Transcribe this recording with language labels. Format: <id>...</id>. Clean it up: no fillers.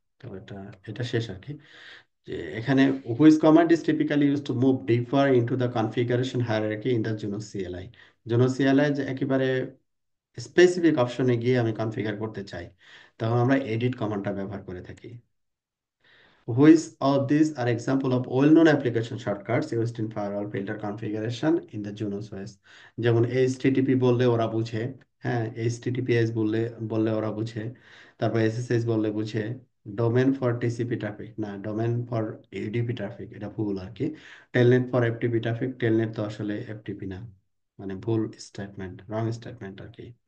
<bn>তো এটা, এটা শেষ আর কি, যে এখানে</bn> <en>Which command is typically use to move deeper into the configuration hierarchy in the Juno CLI.</en> <bn>Juno CLI যে একেবারে স্পেসিফিক অপশনে গিয়ে আমি কনফিগার করতে চাই, তখন আমরা এডিট কমান্ডটা ব্যবহার করে থাকি।</bn> <en>Which of these are example of well-known application shortcuts used in firewall filter configuration in the Junos OS?</en> <bn>যেমন এইচটিটিপি বললে ওরা বুঝে, হ্যাঁ, এইচটিটিপিএস বললে বললে ওরা বুঝে, তারপর এসএসএস বললে বুঝে,</bn> <en>domain for TCP traffic</en> <bn>না,</bn> <en>domain for UDP traffic,</en> <bn>এটা ভুল আর কি।</bn> <en>telnet for FTP traffic,</en> <bn>Telnet তো আসলে এফটিপি না, মানে ভুল স্টেটমেন্ট, রং স্টেটমেন্ট আর কি।</bn>